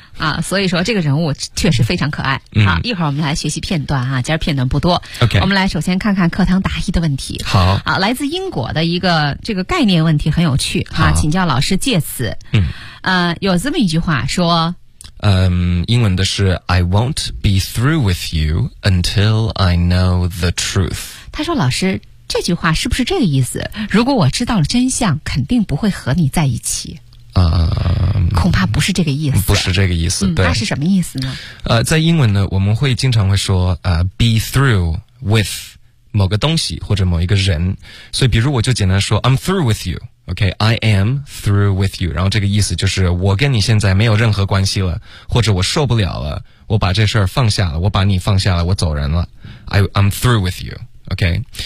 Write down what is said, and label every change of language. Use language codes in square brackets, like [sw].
[zh] uh-huh. 啊、所以说这个人物确实非常可爱、嗯、好，一会儿我们来学习片段啊，今儿片段不多、 [en] okay. [zh] 我们来首先看看课堂答疑的问题。好、啊、来自英国的一个这个概念问题很有趣啊，请教老师借此有这么一句话说，英文的是 [en] I won't be through with you until I know the truth。 [zh] 他说：“老师，这句话是不是这个意思？如果我知道了真相，肯定不会和你在一起。” 恐怕不是这个意思，不是这个意思。对，那是什么意思呢？在英文呢，我们会经常会说be through with某个东西或者某一个人，所以比如我就简单说 [en] I'm through with you, [zh] OK, I am through with you, 然后这个意思就是我跟你现在没有任何关系了，或者我受不了了，我把这事儿放下了，我把你放下了，我走人了， [en] I'm through with you, [zh] OK、